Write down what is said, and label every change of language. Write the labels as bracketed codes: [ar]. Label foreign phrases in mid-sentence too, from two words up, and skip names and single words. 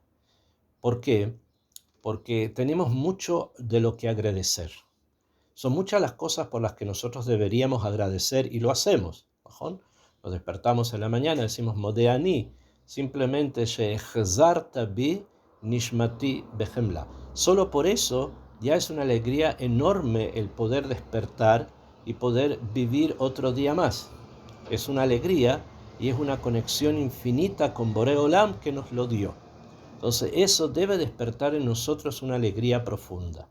[es] ¿Por qué? Porque tenemos mucho de lo que agradecer. Son muchas las cosas por las que nosotros deberíamos agradecer y lo hacemos. ¿No? Nos despertamos en la mañana, decimos Modeani, simplemente [he] שהחזרת בי נשמתי בחמלה. [es] Solo por eso ya es una alegría enorme el poder despertar y poder vivir otro día más. Es una alegría y es una conexión infinita con Boré Olam que nos lo dio. Entonces eso debe despertar en nosotros una alegría profunda.